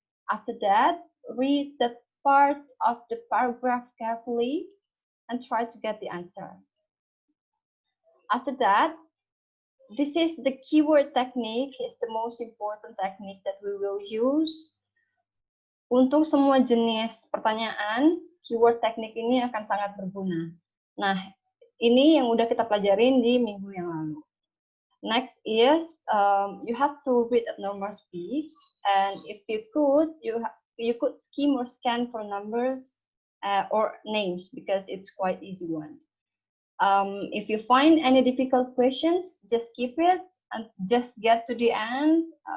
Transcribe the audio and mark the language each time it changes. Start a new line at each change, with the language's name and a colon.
English: After that, read that part of the paragraph carefully and try to get the answer. After that, this is the keyword technique. It's the most important technique that we will use.
Indonesian: Untuk semua jenis pertanyaan, keyword teknik ini akan sangat berguna. Nah, ini yang udah kita pelajarin di minggu yang lalu.
English: Next is you have to read at normal speed, and if you could, you could skim or scan for numbers or names because it's quite easy one. If you find any difficult questions, just keep it and just get to the end.